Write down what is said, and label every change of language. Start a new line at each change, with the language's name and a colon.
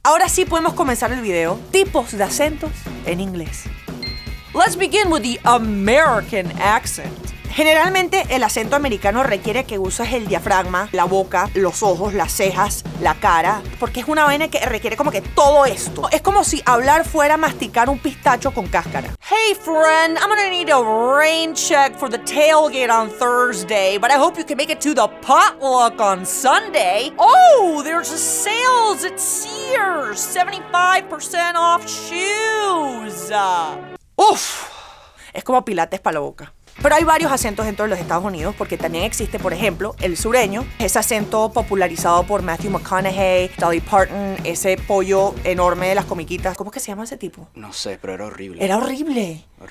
Spanish: Ahora sí podemos comenzar el video. Tipos de acentos en inglés.
English: Let's begin with the American accent.
Spanish: Generalmente el acento americano requiere que uses el diafragma, la boca, los ojos, las cejas, la cara, porque es una vaina que requiere como que todo esto. Es como si hablar fuera masticar un pistacho con cáscara.
English: Hey friend, I'm gonna need a rain check for the tailgate on Thursday, but I hope you can make it to the potluck on Sunday. Oh, there's a sales at Sears, 75% off shoes.
Spanish: Uf, es como pilates para la boca. Pero hay varios acentos dentro de los Estados Unidos porque también existe, por ejemplo, el sureño, ese acento popularizado por Matthew McConaughey, Dolly Parton, ese pollo enorme de las comiquitas. ¿Cómo es que se llama ese tipo? No sé, pero era horrible. Era horrible.